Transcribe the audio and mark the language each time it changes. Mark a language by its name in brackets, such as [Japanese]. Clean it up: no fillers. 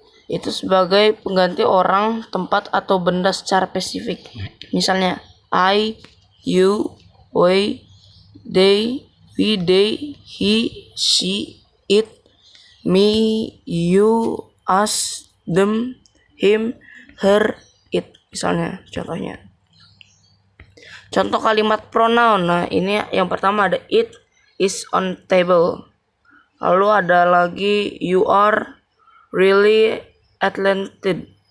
[Indonesian] Itu sebagai pengganti orang, tempat, atau benda secara spesifik. Misalnya, [English] I, you, we, they, we, they, he, she, it, me, you, us, them, him, her, it. [Indonesian] Misalnya, contohnya. Contoh kalimat pronoun. Nah, ini yang pertama ada [English] it is on table. [Indonesian] Lalu ada lagi [English] you are really talented.